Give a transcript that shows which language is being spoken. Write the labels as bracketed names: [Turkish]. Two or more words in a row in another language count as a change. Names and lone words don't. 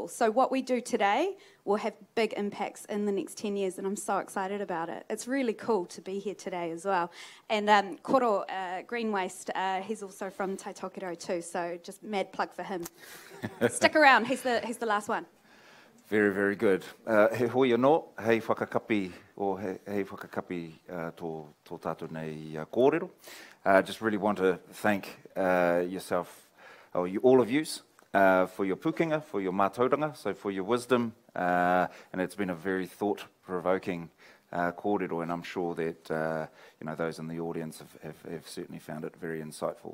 [English] So what we do today will have big impacts in the next 10 years, and I'm so excited about it. It's really cool to be here today as well. And Koro Green Waste, he's also from Taitokiro too, so just mad plug for him. Stick around, he's the last one. Very, very good. [Māori] He hoi anō, hei whakakapi, or hei whakakapi tō tātou nei kōrero. [English] Just really want to thank yourself, or all of yous, for your pukinga, for your mātauranga, so for your wisdom, and it's been a very thought-provoking kōrero, and I'm sure that those in the audience have certainly found it very insightful.